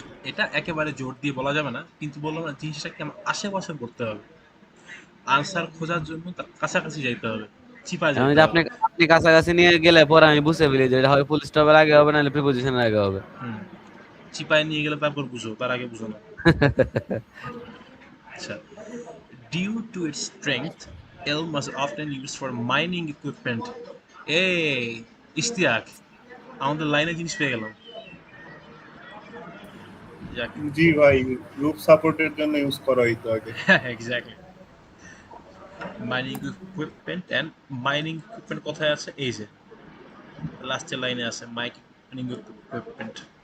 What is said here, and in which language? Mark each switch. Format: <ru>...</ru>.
<bn>এটা একেবারে জোর দিয়ে বলা যাবে না, কিন্তু বললাম না জিনিসটাকে আমার আশেপাশে করতে হবে। আনসার খোঁজার জন্য তার কাছাকাছি যাইতে হবে, চিপায় আমি যাইতে যে হবে। আপনি আপনি কাছাকাছি নিয়ে গেলে পরে আমি বুঝতে ফেলি যে এটা হয় ফুল স্টপের আগে হবে, নাহলে প্রিপোজিশনের আগে হবে। হুম, চিপায় নিয়ে গেলে তারপর বুঝো, তার আগে বুঝো না।</bn> <en>আচ্ছা, due to its strength elm was often used for mining equipment।</en> <bn>এই ইশতিয়াক, আমাদের লাইনে জিনিস পেয়ে গেলাম। যাক, জি ভাই, গ্রুপ সাপোর্টের জন্য ইউজ করা হইতো আগে। Exactly, mining equipment and mining equipment কোথায় আছে, এই যে লাস্টের লাইনে আছে মাইনিং ইকুইপমেন্ট।</bn>